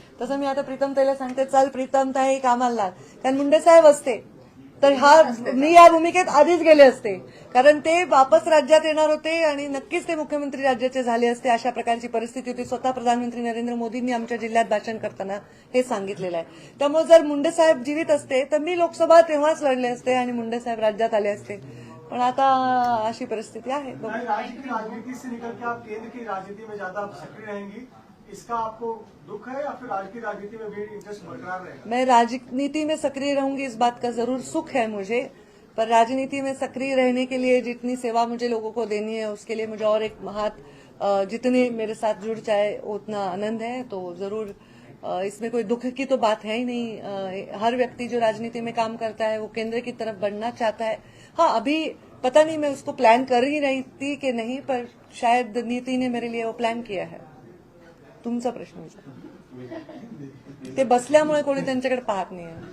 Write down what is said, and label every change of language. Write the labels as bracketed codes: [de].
[mr] तसं मी आता प्रीतमताईला सांगते चल प्रीतमताई कामाला लाग. कारण मुंडे साहेब असते तर मी या भूमिकेत आधीच गेले असते, कारण ते वापस राज्यात येणार होते आणि नक्कीच ते मुख्यमंत्री राज्याचे झाले असते. अशा प्रकारची परिस्थिती होती. स्वतः प्रधानमंत्री नरेंद्र मोदींनी आमच्या जिल्ह्यात भाषण करताना हे सांगितलेलं आहे. त्यामुळे जर मुंडे साहेब जीवित असते तर मी लोकसभा तेव्हाच लढले असते आणि मुंडे साहेब राज्यात आले असते. पण आता अशी परिस्थिती आहे. [hi] राज्य की राजनीति से निकल के आप केंद्र की राजनीति में ज्यादा सक्रिय रहेंगी, इसका आपको दुख है या फिर राज्य की राजनीति में भी इंटरेस्ट बरकरार रहेगा? मैं राजनीति में सक्रिय रहूंगी, इस बात का जरूर सुख है मुझे. पर राजनीति में सक्रिय रहने के लिए जितनी सेवा मुझे लोगों को देनी है उसके लिए मुझे और एक हाथ जितने मेरे साथ जुड़ जाए उतना आनंद है. तो जरूर इसमें कोई दुख की तो बात है ही नहीं. हर व्यक्ति जो राजनीति में काम करता है वो केंद्र की तरफ बढ़ना चाहता है. हाँ, अभी पता नहीं मैं उसको प्लान कर ही रही थी कि नहीं, पर शायद नीति ने मेरे लिए वो प्लान किया है. [mr] तुमचा प्रश्न विचार. ते बसल्यामुळे कोणी त्यांच्याकडे पाहत नाही.